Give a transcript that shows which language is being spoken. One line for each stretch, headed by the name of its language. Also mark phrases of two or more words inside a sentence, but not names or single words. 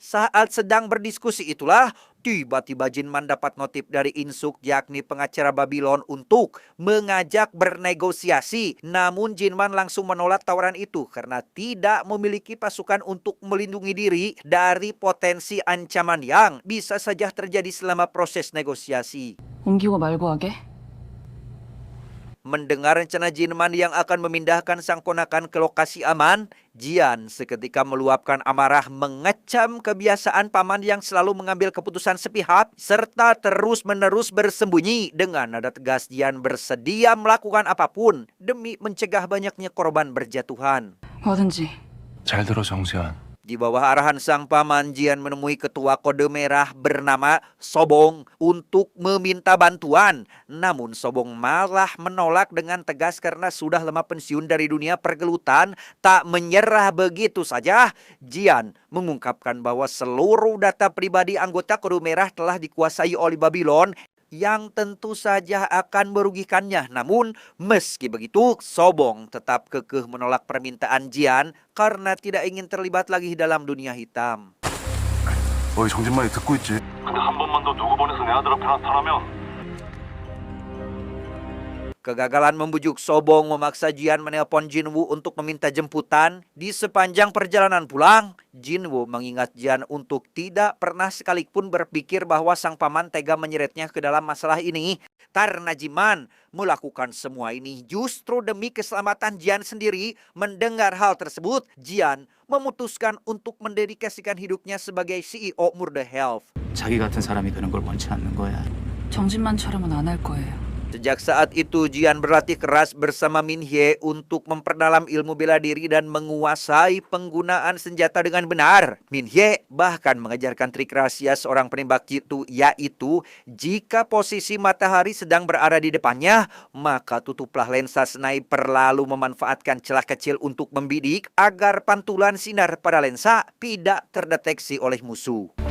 Indonesian: Saat sedang berdiskusi itulah, tiba-tiba Jinman dapat notif dari Insuk, yakni pengacara Babylon, untuk mengajak bernegosiasi. Namun Jinman langsung menolak tawaran itu karena tidak memiliki pasukan untuk melindungi diri dari potensi ancaman yang bisa saja terjadi selama proses negosiasi.
Korean: 옮기고 말고 하게?
Indonesian: Mendengar rencana Jinman yang akan memindahkan sang ponakan ke lokasi aman, Jian seketika meluapkan amarah mengecam kebiasaan paman yang selalu mengambil keputusan sepihak serta terus-menerus bersembunyi. Dengan nada tegas, Jian bersedia melakukan apapun demi mencegah banyaknya korban berjatuhan.
Korean: 뭐든지. 잘 들어 정수현.
Indonesian: Di bawah arahan sang paman, Jian menemui ketua kode merah bernama Sobong untuk meminta bantuan. Namun Sobong malah menolak dengan tegas karena sudah lama pensiun dari dunia pergelutan. Tak menyerah begitu saja, Jian mengungkapkan bahwa seluruh data pribadi anggota kode merah telah dikuasai oleh Babylon, yang tentu saja akan merugikannya. Namun meski begitu, Sobong tetap kekeh menolak permintaan Jian karena tidak ingin terlibat lagi dalam dunia hitam.
Korean: 어이 정진만이 듣고 있지. 근데 한 번만 더 누구 보내서 내 아들 앞에 나타나면
Indonesian: Kegagalan membujuk Sobong memaksa Jian menelpon Jinwoo untuk meminta jemputan. Di sepanjang perjalanan pulang, Jinwoo mengingat Jian untuk tidak pernah sekalipun berpikir bahwa sang paman tega menyeretnya ke dalam masalah ini. Karena Jinman melakukan semua ini justru demi keselamatan Jian sendiri. Mendengar hal tersebut, Jian memutuskan untuk mendedikasikan hidupnya sebagai CEO Murder Health.
Korean: 자기 같은 사람이 되는 걸 원치 않는 거야. 정진만처럼은 안 할 거예요.
Indonesian: Sejak saat itu, Jian berlatih keras bersama Min Hye untuk memperdalam ilmu bela diri dan menguasai penggunaan senjata dengan benar. Min Hye bahkan mengajarkan trik rahasia seorang penembak jitu, yaitu jika posisi matahari sedang berada di depannya, maka tutuplah lensa sniper lalu memanfaatkan celah kecil untuk membidik agar pantulan sinar pada lensa tidak terdeteksi oleh musuh.